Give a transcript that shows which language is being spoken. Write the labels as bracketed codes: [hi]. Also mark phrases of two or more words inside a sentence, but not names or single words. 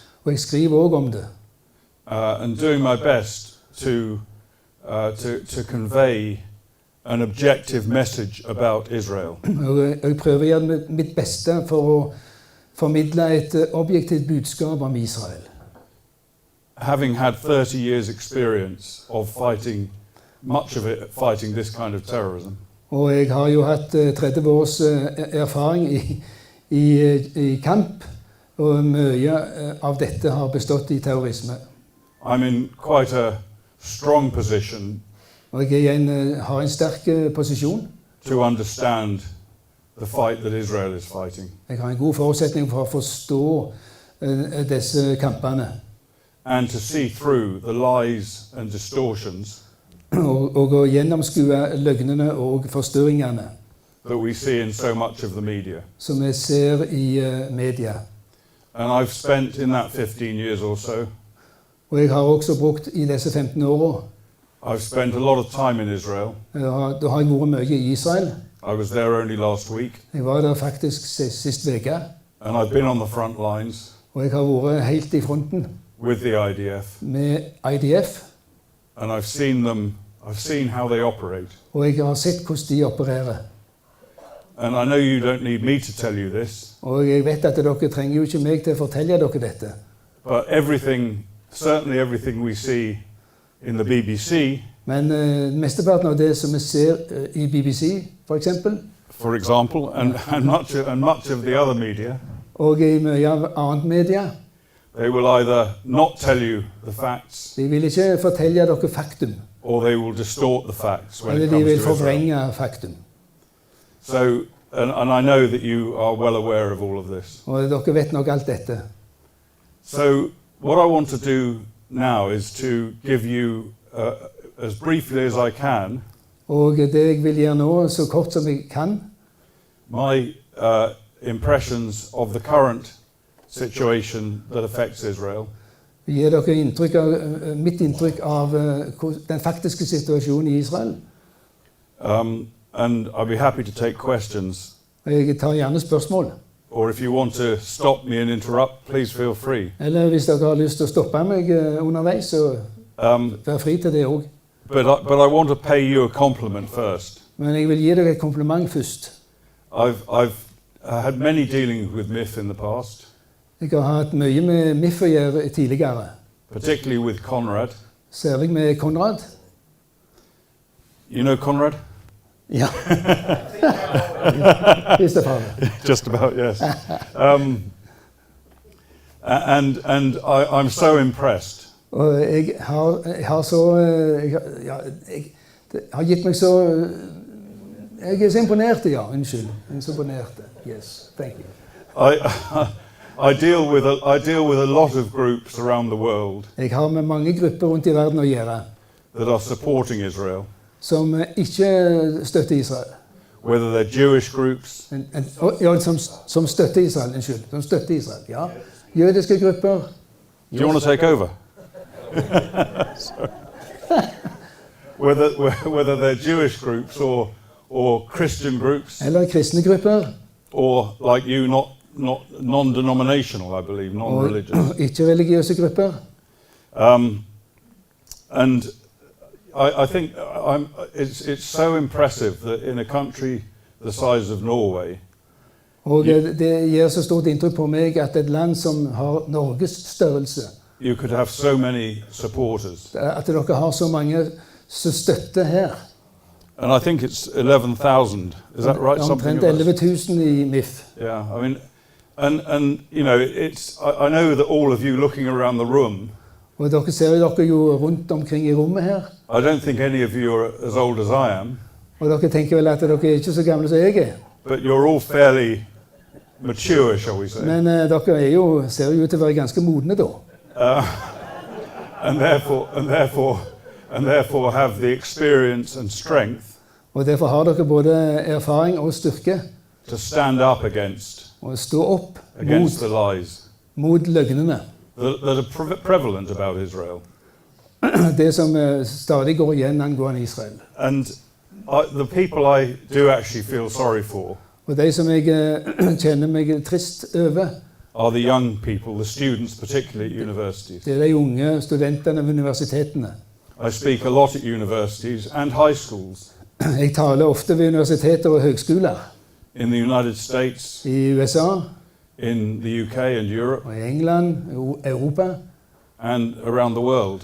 [no] Og jeg skriver også om det. [en] and doing my best to convey an objective message about Israel. [no] Og jeg prøver å gjøre mitt beste for å formidle et objektivt budskap om Israel. [en] Having had 30 years experience of fighting, much of it fighting this kind of terrorism, [no] Og jeg har jo hatt 30 års erfaring i kamp, og mye av dette har bestått i terrorisme. [en] I'm in quite a strong position [no] Og jeg har en sterk posisjon. [en] to understand the fight that Israel is fighting, [no] Jeg har en god forutsetning for å forstå disse kampene. [en] and to see through the lies and distortions [no] Og å gjennomskue løgnene og forstyrringene [en] that we see in so much of the media. [no] som vi ser i media. [en] And I've spent in that 15 years or so, [no] Og jeg har også brukt i disse 15 årene, [en] I've spent a lot of time in Israel. [no] da har jeg vært mye i Israel. [en] I was there only last week, [no] Jeg var der faktisk sist uke, [en] and I've been on the front lines [no] og jeg har vært helt i fronten [en] with the IDF, [no] med IDF, [en] and I've seen how they operate. [no] og jeg har sett hvordan de opererer. [en] And I know you don't need me to tell you this, [no] Og jeg vet at dere trenger jo ikke meg til å fortelle dere dette. [en] but certainly everything we see in the BBC, [no] Men mesteparten av det som vi ser i BBC, for eksempel, [en] for example, and much of the other media, [no] og i mye av annet media, [en] they will either not tell you the facts, [no] de vil ikke fortelle dere faktum, [en] or they will distort the facts when [no] eller [en] it [no] de [en] comes [no] vil [en] to Israel. [no] forvrenge faktum. [en] So, and I know that you are well aware of all of this. [no] Og dere vet nok alt dette. [en] So, what I want to do now is to give you, as briefly as I can, [no] Og det jeg vil gjøre nå, så kort som jeg kan, [en] my impressions of the current situation that affects Israel, [no] gi dere mitt inntrykk av den faktiske situasjonen i Israel. [en] and I'll be happy to take questions. [no] Og jeg tar gjerne spørsmål. [en] Or if you want to stop me and interrupt, please feel free. [no] Eller hvis dere har lyst til å stoppe meg underveis, så vær fri til det også. [en] But I want to pay you a compliment first. [no] Men jeg vil gi dere et kompliment først. [en] I've had many dealings with MIFF in the past, [no] Jeg har hatt mye med MIFF å gjøre tidligere, [en] particularly with Conrad. [no] særlig med Konrad. [en] You know Conrad? [no] Ja. [en] Just about, yes. And I'm so impressed. [no] Og jeg har så det har gitt meg så jeg er så imponert, ja. Unnskyld. Jeg er så imponert. [en] Yes, thank you. I deal with a lot of groups around the world [no] Jeg har med mange grupper rundt i verden å gjøre [en] that are supporting Israel, [no] som ikke støtter Israel. [en] whether they're Jewish groups, [no] Ja, som støtter Israel, unnskyld. Som støtter Israel, ja. Jødiske grupper. [en] Do you want to take over? whether they're Jewish groups or Christian groups, [no] Eller kristne grupper. [en] or like you, not non-denominational, I believe, non-religious. [no] Og ikke-religiøse grupper. [en] And I think it's so impressive that in a country the size of Norway, [no] Og det gjør så stort inntrykk på meg at et land som har Norges størrelse, [en] you could have so many supporters. [no] at dere har så mange som støtter her. [en] And I think it's 11,000. Is that right? [no] Omtrent [en] Something like that? [no] 11 000 i MIFF. [en] Yeah, I mean, and you know, I know that all of you looking around the room, [no] Og dere ser dere jo rundt omkring i rommet her. [en] I don't think any of you are as old as I am, [no] Og dere tenker vel at dere er ikke så gamle som jeg er. [en] but you're all fairly mature, shall we say? [no] Men dere er jo, ser jo ut til å være ganske modne da. [en] And therefore have the experience and strength [no] Og derfor har dere både erfaring og styrke [en] to stand up against [no] og stå opp [en] the lies [no] mot løgnene. [en] that are prevalent about Israel. [no] Det som stadig går igjen angående Israel. [en] And the people I do actually feel sorry for [no] Og de som jeg kjenner meg trist over, [en] are the young people, the students, particularly at universities. [no] det er de unge studentene ved universitetene. [en] I speak a lot at universities and high schools [no] Jeg taler ofte ved universiteter og høgskoler [en] in the United States, [no] i USA [en] in the UK and Europe, [no] og i England, Europa [en] and around the world.